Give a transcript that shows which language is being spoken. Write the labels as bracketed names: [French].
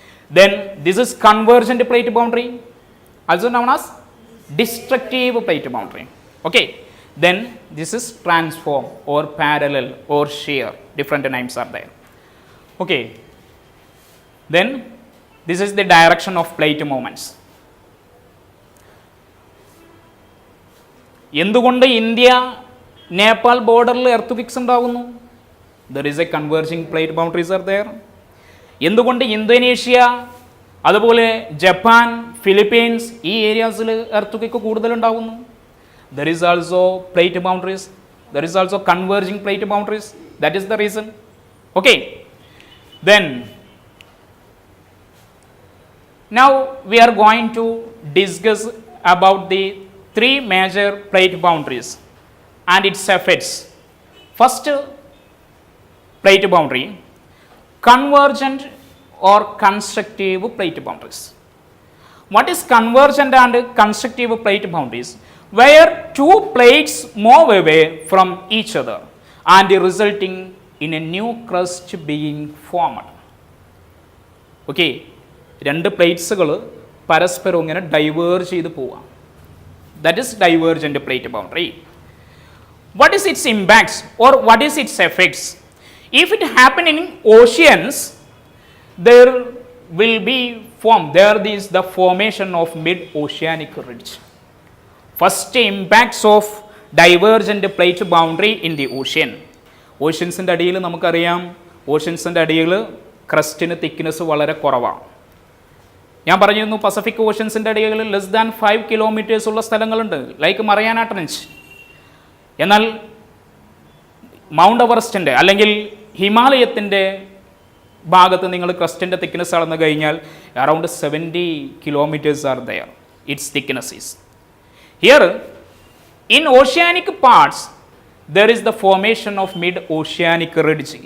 [English] Then this is convergent plate boundary, also known as destructive plate boundary. Okay. Then this is transform or parallel or shear. Different names are there. Okay. Then this is the direction of plate movements. [Malayalam] എന്തുകൊണ്ട് India Nepal ബോർഡറിൽ earth ഉണ്ടാകുന്നു? [English] There is a converging plate boundaries are there. [Malayalam] എന്തുകൊണ്ട് Indonesia, അതുപോലെ Japan, Philippines ഈ ഏരിയാസിൽ earth quick കൂടുതലുണ്ടാകുന്നു? [English] There is also plate boundaries, there is also converging plate boundaries, that is the reason. Okay. Then now we are going to discuss about the three major plate boundaries and its effects. First plate boundary, convergent or constructive plate boundaries. What is convergent and constructive plate boundaries? Where two plates move away from each other and resulting in a new crust being formed. [Malayalam] Okay, രണ്ട് പ്ലേറ്റ്സുകൾ പരസ്പരം ഇങ്ങനെ diverge ചെയ്ത് പോവാം. [English] That is divergent plate boundary. What is its impacts or what is its effects? If it happen in oceans, there will be formed, there is the formation of mid-oceanic ridge. First impacts of divergent plate boundary in the ocean. [Malayalam] ഓഷ്യൻസിൻ്റെ അടിയിൽ നമുക്കറിയാം, ഓഷ്യൻസിൻ്റെ അടിയിൽ ക്രസ്റ്റിന് thickness വളരെ കുറവാണ്. ഞാൻ പറഞ്ഞിരുന്നു Pacific ഓഷ്യൻസിൻ്റെ അടിയിൽ less than 5 kilometres ഉള്ള സ്ഥലങ്ങളുണ്ട്, ലൈക്ക് മറിയാന ട്രെഞ്ച്. എന്നാൽ മൗണ്ട് എവറസ്റ്റിൻ്റെ അല്ലെങ്കിൽ ഹിമാലയത്തിൻ്റെ ഭാഗത്ത് നിങ്ങൾ ക്രസ്റ്റിൻ്റെ തിക്നെസ് അളന്നു കഴിഞ്ഞാൽ [English] Around 70 kilometres are there, it's thickness is. Here in oceanic parts there is the formation of mid-oceanic ridge.